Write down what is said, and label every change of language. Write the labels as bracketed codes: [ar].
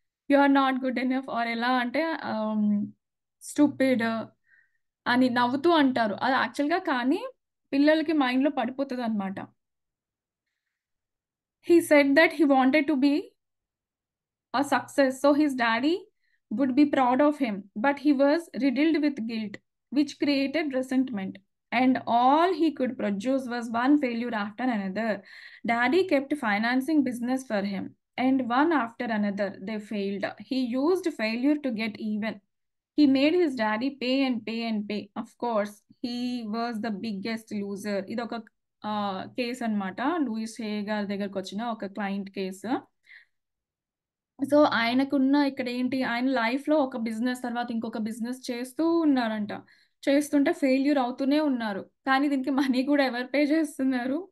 [en] you are not good enough [te] are ఎలా అంటే ఆహ్, స్టూపిడ్ అని నవ్వుతూ అంటారు. అది యాక్చువల్‌గా కానీ పిల్లలకి మైండ్‌లో పడిపోతదనమాట. [en] He said that he wanted to be a success, so his daddy would be proud of him. But he was riddled with guilt, which created resentment. And all he could produce was one failure after another. Daddy kept financing business for him, and one after another they failed. He used failure to get even. He made his daddy pay and pay and pay. Of course, he was the biggest loser. [te] ఇదొక case అన్నమాట. Louis హే గారి దగ్గరకొచ్చిన ఒక client case. So, ఆయనకున్న ఇక్కడేంటి, ఆయన లైఫ్‌లో ఒక business తర్వాత ఇంకొక బిజినెస్ చేస్తూ ఉన్నారంట. చేస్తుంటే ఫెయిల్యూర్ అవుతూనే ఉన్నారు. కానీ దీనికి మనీ గూడా ఎవరు పే చేస్తున్నారు?